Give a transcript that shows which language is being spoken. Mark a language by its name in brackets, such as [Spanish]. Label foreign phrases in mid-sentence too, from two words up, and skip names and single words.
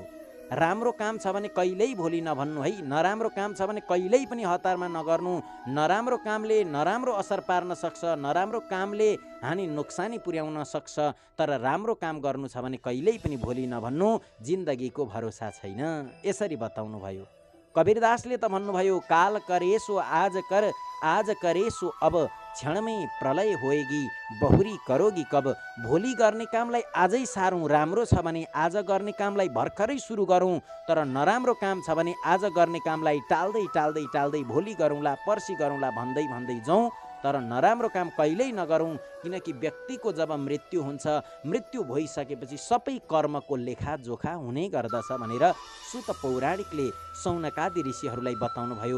[Nepali] राम्रो काम छ भने कहिल्यै भोलि नभन्नु है, नराम्रो काम छ भने कहिल्यै पनि हतारमा नगर्नु। नराम्रो कामले नराम्रो असर पार्न सक्छ, नराम्रो कामले हानि नोक्सानी पुर्याउन सक्छ, तर राम्रो काम गर्नु छ भने कहिल्यै पनि भोलि नभन्नु। जिन्दगीको भरोसा छैन, यसरी बताउनु भयो। कबीरदासले त भन्नुभयो, [Hindi] काल करेसो आज कर, आज करेसो अब क्षणमै प्रलय होएगी, बहुरी करोगी कब। [Nepali] भोलि गर्ने कामलाई आजै सारौँ, राम्रो छ भने आज गर्ने कामलाई भर्खरै सुरु गरौँ, तर नराम्रो काम छ भने आज गर्ने कामलाई टाल्दै टाल्दै टाल्दै भोलि गरौँला पर्सि गरौँला भन्दै भन्दै जाउँ, तर नराम्रो काम कहिल्यै नगरौँ। किनकि व्यक्तिको जब मृत्यु हुन्छ, मृत्यु भइसकेपछि सबै कर्मको लेखाजोखा हुने गर्दछ भनेर सुत पौराणिकले सौनकादि ऋषिहरूलाई बताउनु भयो।